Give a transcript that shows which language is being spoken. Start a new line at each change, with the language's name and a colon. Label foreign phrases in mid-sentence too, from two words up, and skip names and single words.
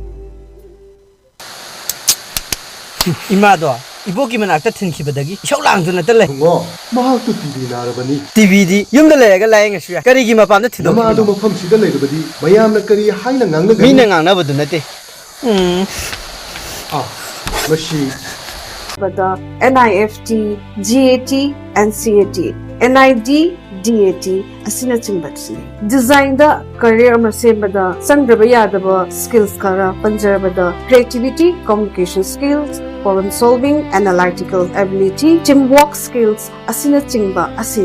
Manipuri: Imado, iboki manakta thinkhibadagi shaulang duna tale ngo mahak tu tv narabani TV di yumda lega laing asya karigi mapamda thido nama adu mafam sida leirabadi mayamna kari haina ngangna gani mina ngangna badu nate mashi Bada NIFT, GAT, and CAT, NID, DAT, asina chimbatsini.
English: Design the career
Manipuri: masembada sangraba yadaba
English: skills
Manipuri: kara panjarabada
English: creativity, communication skills, problem solving, analytical ability, teamwork skills,
Manipuri: asina chingba asin.